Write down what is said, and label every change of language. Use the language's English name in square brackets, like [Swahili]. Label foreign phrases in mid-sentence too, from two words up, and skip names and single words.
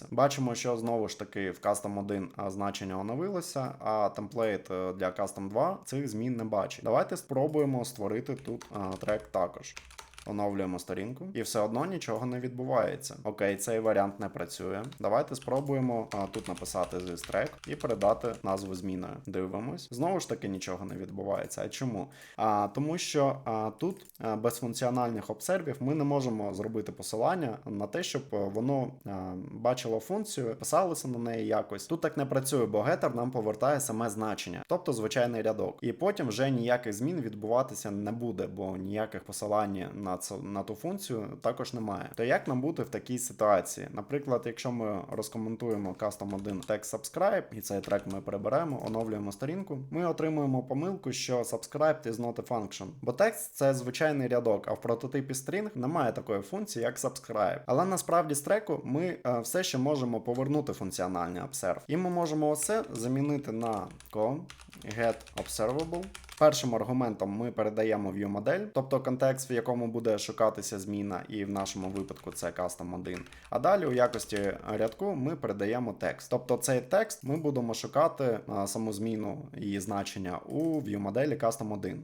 [Ukrainian] Бачимо, що знову ж таки в Custom 1 значення оновилося, а темплейт для Custom 2 цих змін не бачить. Давайте спробуємо створити тут трек також. Оновлюємо сторінку, і все одно нічого не відбувається. Окей, цей варіант не працює. Давайте спробуємо тут написати [English] this track [Ukrainian] і передати назву зміною. Дивимось. Знову ж таки нічого не відбувається. А чому? Тому що тут без функціональних обсервів ми не можемо зробити посилання на те, щоб воно бачило функцію, писалося на неї якось. Тут так не працює, бо getter нам повертає саме значення, тобто звичайний рядок. І потім вже ніяких змін відбуватися не буде, бо ніяких посилань на ту функцію також немає. То як нам бути в такій ситуації? Наприклад, якщо ми розкоментуємо Custom 1 text subscribe, і цей трек ми переберемо, оновлюємо сторінку, ми отримуємо помилку, що [English] subscribed is not a function. [Ukrainian] Бо текст — це звичайний рядок, а в прототипі string немає такої функції, як subscribe. Але насправді з треку ми все ще можемо повернути функціональний observe. І ми можемо оце замінити на [English] get observable. [Ukrainian] Першим аргументом ми передаємо view-модель, тобто контекст, в якому буде шукатися зміна, і в нашому випадку це Custom 1. А далі у якості рядку ми передаємо текст. Тобто цей текст ми будемо шукати саму зміну її значення у view-моделі Custom 1.